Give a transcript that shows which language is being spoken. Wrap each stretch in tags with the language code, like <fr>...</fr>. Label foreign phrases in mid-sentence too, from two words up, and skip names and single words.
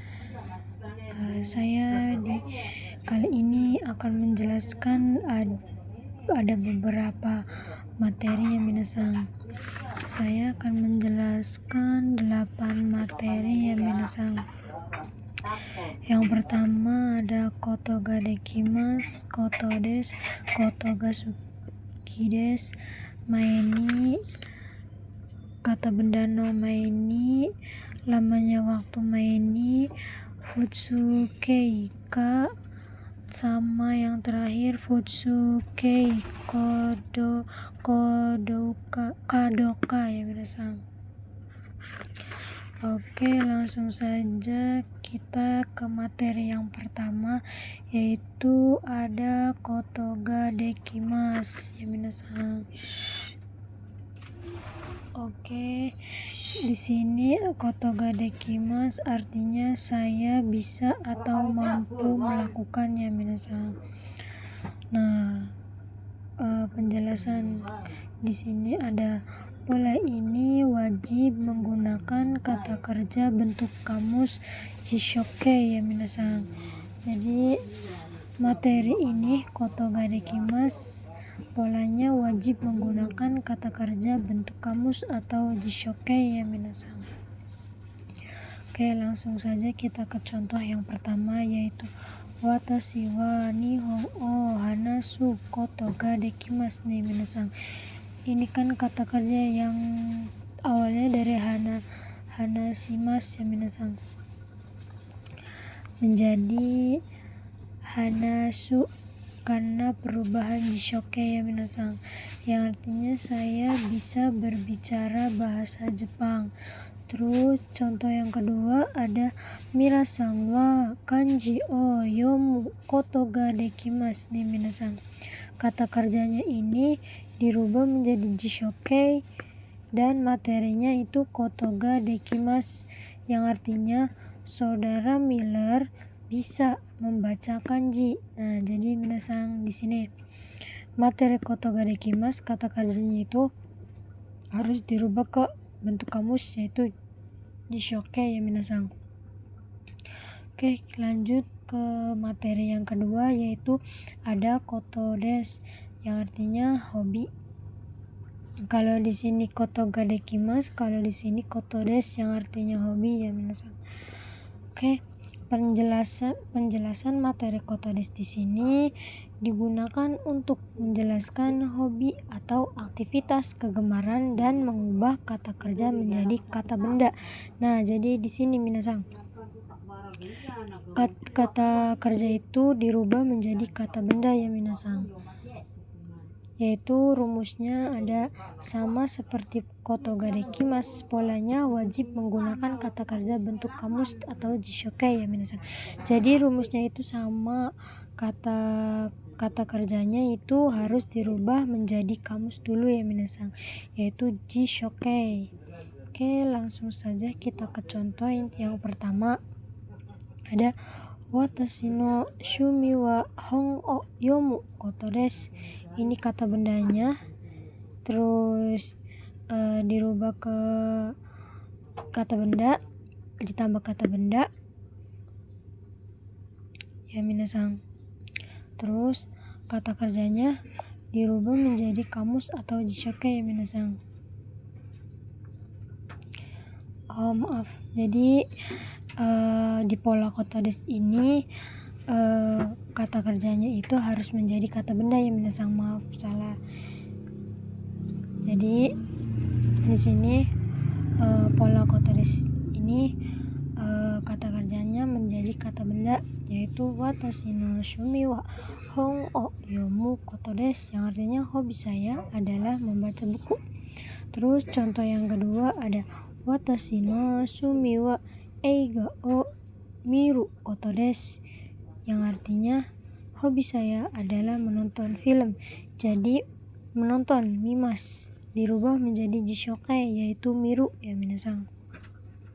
<id>Saya di kali ini akan menjelaskan ada beberapa materi ya minasang. Saya akan menjelaskan 8 materi ya minasang. Yang pertama ada</id> <ja>ことができます、ことです、ことがすきです,</ja> <id>maeni, kata benda</id> <ja>の前に,</ja> <id>lamanya waktu maeni,</id> <ja>普通形か,</ja> <id>sama yang terakhir</id> <ja>普通形かどうか</ja> <id>ya minasang. Oke, langsung saja kita ke materi yang pertama, yaitu ada</id> <ja>ことができます</ja> <id>ya minasang. Oke, di sini</id> <ja>ことができます</ja> <id>artinya saya bisa atau mampu melakukannya minasang. Nah, penjelasan di sini ada pola ini wajib menggunakan kata kerja bentuk kamus jishoke ya minasang. Jadi materi ini</id> <ja>ことができます</ja> <id>polanya wajib menggunakan kata kerja bentuk kamus atau jishoke ya minasang. Oke, langsung saja kita ke contoh yang pertama, yaitu</id> <ja>私は日本を話すことができます</ja> <id>nih minasang. Ini kan kata kerja yang awalnya dari hanashimasu ya minasang menjadi hanasu karena perubahan jishoke ya minasang, yang artinya saya bisa berbicara bahasa Jepang. Terus contoh yang kedua ada</id> <ja>みなさんは漢字を読むことができます</ja> <id>nih minasang. Kata kerjanya ini dirubah menjadi jishoke dan materinya itu</id> <ja>ことができます,</ja> <id>yang artinya saudara Miller bisa membaca kanji. Nah, jadi minasang di sini materi</id> <ja>ことができます</ja> <id>kata kerjanya itu harus dirubah ke bentuk kamus, yaitu jishoke ya minasang. Oke, lanjut ke materi yang kedua, yaitu ada</id> <ja>ことです,</ja> <id>yang artinya hobi. Kalau di sini</id> <ja>ことができます,</ja> <id>kalau di sini</id> <ja>ことです</ja> <id>yang artinya hobi ya minasang. Oke, penjelasan materi</id> <ja>ことです</ja> <id>di sini digunakan untuk menjelaskan hobi atau aktivitas kegemaran dan mengubah kata kerja menjadi kata benda. Nah, jadi di sini minasang kata kerja itu dirubah menjadi kata benda ya minasang. Yaitu rumusnya ada sama seperti</id> <ja>ことができます,</ja> <id>polanya wajib menggunakan kata kerja bentuk kamus atau jishoke ya minasang. Jadi rumusnya itu sama, kata kerjanya itu harus dirubah menjadi kamus dulu ya minasang, yaitu jishoke. Oke, langsung saja kita ke contoh yang pertama, ada</id> <ja>私の趣味は本を読むことです.</ja> <id>Ini kata bendanya, terus dirubah ke kata benda, ditambah kata benda ya minasang. Terus kata kerjanya dirubah menjadi kamus atau jishoke ya minasang. Maaf, jadi di pola</id> <ja>ことです</ja> <id>ini kata kerjanya itu harus menjadi kata benda ya minasang. Maaf, salah. Jadi di sini pola</id> <ja>ことです</ja> <id>ini kata kerjanya menjadi kata benda, yaitu</id> <ja>私の趣味は本を読むことです,</ja> <id>yang artinya hobi saya adalah membaca buku. Terus contoh yang kedua ada</id> <ja>私の趣味は映画を見ることです,</ja> <id>yang artinya hobi saya adalah menonton film. Jadi menonton mimas dirubah menjadi jishoke, yaitu miru ya minasang.</id>